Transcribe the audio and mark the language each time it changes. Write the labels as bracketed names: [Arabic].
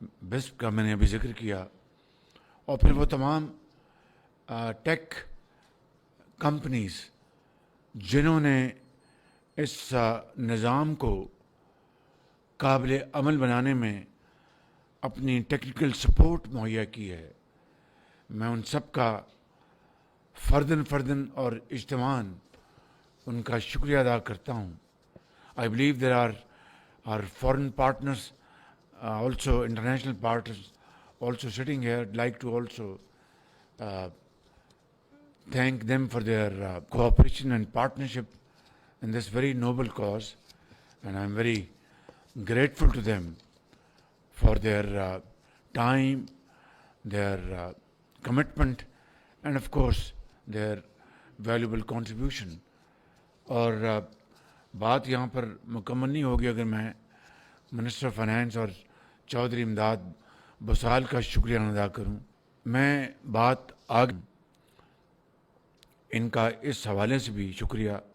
[Urdu] بسپ کا میں نے ابھی ذکر کیا، اور پھر وہ تمام ٹیک کمپنیز جنہوں نے اس نظام کو قابل عمل بنانے میں اپنی ٹیکنیکل سپورٹ مہیا کی ہے، میں ان سب کا فرداً اور اجتماعاً ان کا شکریہ ادا کرتا ہوں. [English] I believe there are foreign partners, also international partners also sitting here. I'd like to also thank them for their cooperation and partnership in this very noble cause, and I'm very grateful to them for their time, their commitment, and of course their valuable contribution. [Urdu] اور بات یہاں پر مکمل نہیں ہوگی اگر میں minister finance اور چودھری امداد بسال کا شکریہ ادا کروں. میں بات آگے ان کا اس حوالے سے بھی شکریہ.